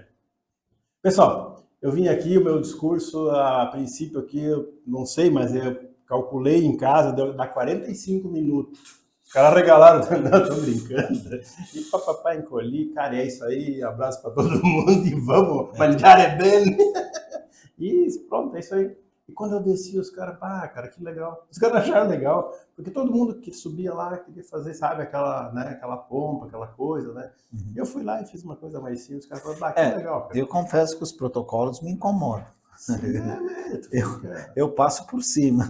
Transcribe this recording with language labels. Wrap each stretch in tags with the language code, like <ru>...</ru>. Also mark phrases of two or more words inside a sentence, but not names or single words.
<pt>Pessoal, eu vim aqui, o meu discurso, a princípio aqui, eu não sei, mas eu calculei em casa, dá 45 minutos. Os caras regalaram, não, tô brincando. E papapá, encolhi, cara, é isso aí, abraço para todo mundo e vamos,</pt> <it>mangiare bene.</it> <pt>E pronto, é isso aí. E quando eu desci, os caras, cara, que legal. Os caras acharam legal, porque todo mundo que subia lá queria fazer, sabe, aquela pompa, aquela coisa, né? Uhum. Eu fui lá e fiz uma coisa mais simples, os caras falaram, que legal, cara. Eu confesso que os protocolos me incomodam. Sim, eu passo por cima.</pt>